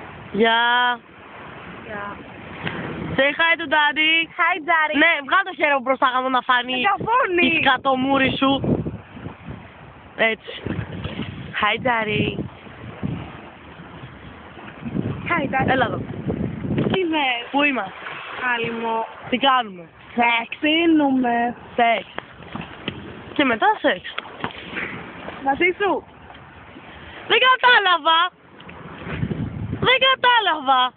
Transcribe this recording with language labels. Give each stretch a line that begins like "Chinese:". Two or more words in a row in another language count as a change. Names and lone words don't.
Greek: Γεια.
English: Yeah. Say hi to daddy. Hi, Daddy.
Greek: Ναι, βγάλ' το χέρι μου προς τα κάτω να φανεί Μεγαφώνει. η σκατομούρη σου. Έτσι.
English: Hi daddy. Hi, Daddy.
Greek: Έλα εδώ. Τι λες? Πού είμαστε? Άλλη μου. Τι κάνουμε? Ξύνουμε. Σεξ. Και μετά σεξ. Μαζί σου. Δεν κατάλαβα. Δεν κατάλαβα.